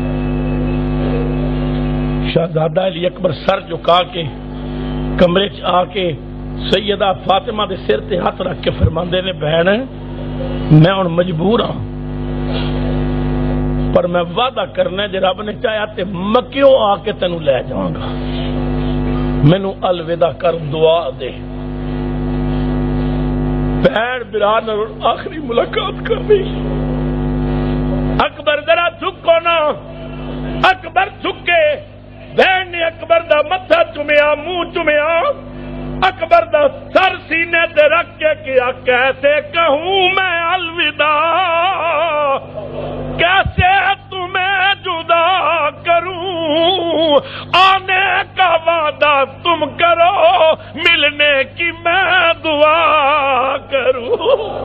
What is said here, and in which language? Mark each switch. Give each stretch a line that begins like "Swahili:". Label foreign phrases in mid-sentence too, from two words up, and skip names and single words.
Punjabi: شہزادہ علی اکبر سر جھکا کے کمرے چ آ کے سیدہ فاطمہ دے سر تے ہاتھ رکھ کے فرماندے نے بہن میں ہن مجبور ہاں، پر میں وعدہ کرنا جے رب نے چاہیا تے مکیوں آ کے تینوں لے جاواں گا، مینوں الوداع کر دعا دے۔ بہن بران آخری ملاقات کر دی۔ اکبر ذرا جھکو نا، اکبر جھکے، بہن نے اکبر دا متھا چومیا، منہ چومیا، اکبر دا سر سینے تے رکھ کے کیا
Urdu: کیسے کہوں میں الوداع، کیسے تمہیں جدا کروں، آنے کا وعدہ تم کرو، ملنے کی میں دعا کروں،